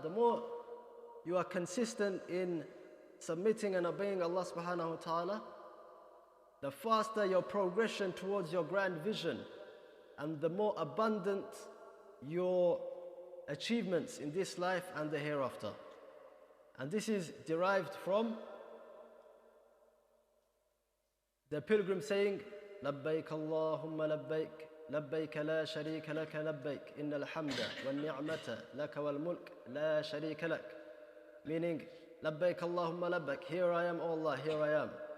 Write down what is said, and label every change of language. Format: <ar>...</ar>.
<en>The more you are consistent in submitting and obeying Allah subhanahu wa ta'ala, the faster your progression towards your grand vision, and the more abundant your achievements in this life and the hereafter. And this is derived from the pilgrim saying,</en> <ar>لبيك اللهم لبيك لبيك لا شريك لك لبيك إن الحمد والنعمة لك والملك لا شريك لك.</ar> <en>Meaning,</en> <ar>لبيك اللهم لبيك,</ar> <en>here I am, O Allah, here I am.</en>